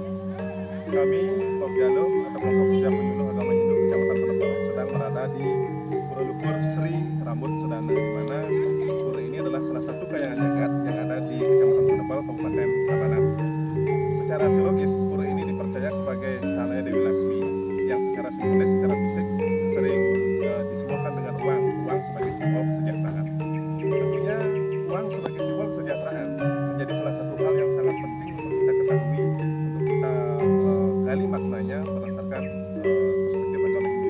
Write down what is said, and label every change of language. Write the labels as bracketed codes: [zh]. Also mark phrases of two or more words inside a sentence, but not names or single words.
[id] Kami Tobialo atau Kelompok Usia Penyuluh Agama Hindu Kecamatan Penebel sedang berada di Pura Luhur Sri Ramut Sedana, di mana pura ini adalah salah satu kayangan jagat yang ada di Kecamatan Penebel, Kabupaten Tabanan. Secara teologis, pura ini dipercaya sebagai Stana Dewi Laksmi yang secara simbolis, secara fisik sering disimbolkan dengan uang sebagai simbol kesejahteraan. Tentunya uang sebagai simbol kesejahteraan menjadi salah satu hal yang sangat penting untuk kita ketahui, untuk kita gali maknanya berdasarkan perspektif agama Hindu.